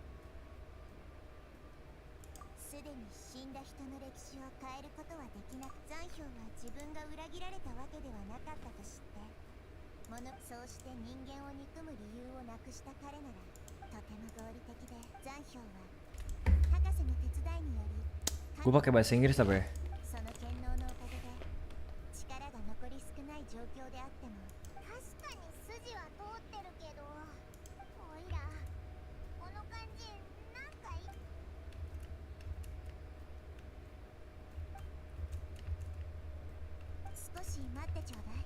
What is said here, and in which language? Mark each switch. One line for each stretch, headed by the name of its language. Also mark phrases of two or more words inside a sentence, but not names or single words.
Japanese: すでに死んだ人の歴史を変えることはできなく、残氷は自分が裏切られたわけではなかったと知ってそうして人間を憎む理由をなくした彼ならとても合理的で、残氷は博士の手伝いにより
Indonesian: Gue pakai bahasa Inggris apa ya?
Japanese: その権能のおかげで力が残り少ない状況であっても、確かに筋は通ってるけど、おいらこの感じなんか少し待ってちょうだい。